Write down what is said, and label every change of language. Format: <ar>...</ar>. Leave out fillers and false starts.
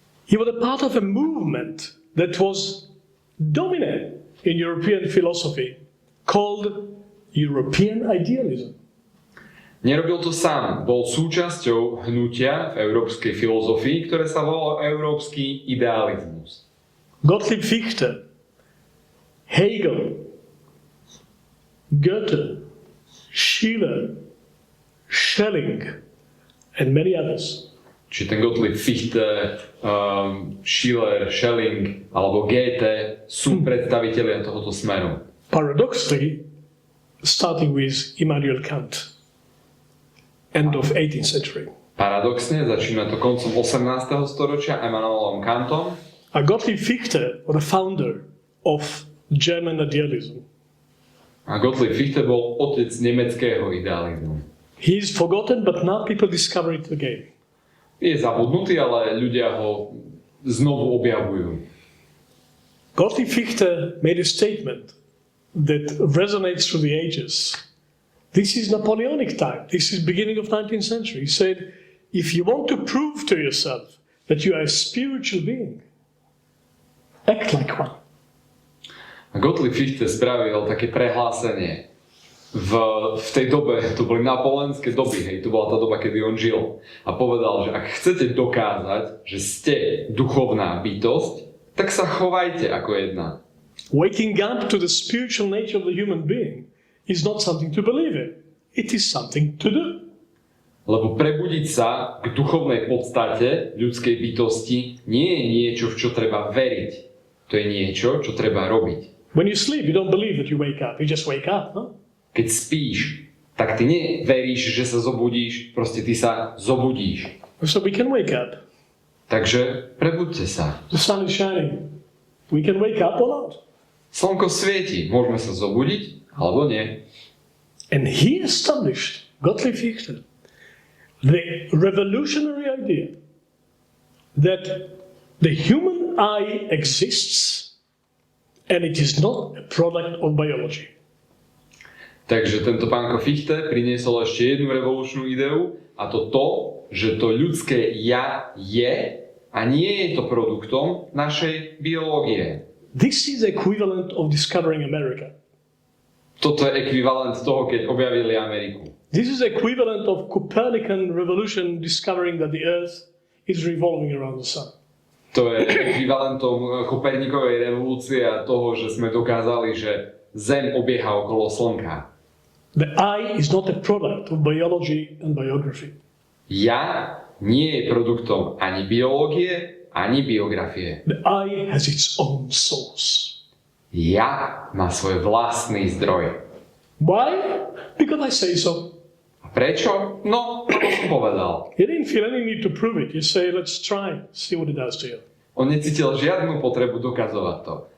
<en>He was a part of a movement that was dominant in European philosophy called European idealism.</en> <sk>Nerobil to sám, bol súčasťou hnutia v európskej filozofii, ktoré sa volalo európsky idealizmus.</sk> <en>Gottlieb Fichte, Hegel, Goethe, Schiller, Schelling and many others.</en> <sk>Čiže ten Gottlieb Fichte, Schiller, Schelling alebo Goethe sú predstavitelia tohoto smeru.</sk> <en>Paradoxically, starting with Immanuel Kant, end of 18th century.</en> <sk>Paradoxne, začína to koncom 18. storočia Immanuelom Kantom.</sk> <en>Gottlieb Fichte was the founder of German idealism.</en> <sk>A Gottlieb Fichte bol otec nemeckého idealizmu.</sk> <en>He is forgotten, but now people discover it again.</en> <sk>Je zabudnutý, ale ľudia ho znovu objavujú.</sk> <en>Gottlieb Fichte made a statement that resonates through the ages. This is Napoleonic time. This is beginning of 19th century. He said, if you want to prove to yourself that you are a spiritual being, act like one.</en> <sk>A Gottlieb Fichte spravil také prehlásenie. v tej dobe, to boli napoleonské doby, hej, to bola tá doba, kedy on žil. A povedal, že ak chcete dokázať, že ste duchovná bytosť, tak sa chovajte ako jedna.</sk> <en>Waking up to the spiritual nature of the human being is not something to believe in. It is something to do.</en> <sk>Lebo prebudiť sa k duchovnej podstate ľudskej bytosti nie je niečo, v čo treba veriť. To je niečo, čo treba robiť.</sk> <en>When you sleep, you don't believe that you wake up. You just wake up, no?</en> <sk>Keď spíš, tak ty neveríš, že sa zobudíš, proste ty sa zobudíš.</sk> <en>So we can wake up.</en> <sk>Takže prebuďte sa.</sk> <en>The sun is shining. We can wake up or not.</en> <sk>Slnko svieti, môžeme sa zobudiť, alebo nie.</sk> <en>And he established, Gottlieb Fichte, the revolutionary idea that the human eye exists and it is not a product of biology.</en> <sk>Takže tento pánko Fichte priniesol ešte jednu revolučnú ideu, a to, že to ľudské ja je a nie je to produktom našej biológie.</sk> <en>This is equivalent of discovering America.</en> <sk>Toto je ekvivalent toho, keď objavili Ameriku.</sk> <en>This is equivalent of Copernican revolution discovering that the Earth is revolving around the sun.</en> <sk>To je ekvivalentom Kopernikovej revolúcie a toho, že sme dokázali, že Zem obieha okolo Slnka.</sk> <en>The eye is not a product of biology and biography.</en> <sk>Ja nie je produktom ani biológie, ani biografie.</sk> <en>The eye has its own source.</en> <sk>Ja má svoj vlastný zdroj.</sk> <en>Why? Because I say so.</en> <sk>A prečo? No, ako som povedal.</sk> <en>You didn't feel any need to prove it. You say, let's try, see what it does to you.</en> <sk>On necítil žiadnu potrebu dokazovať to.</sk>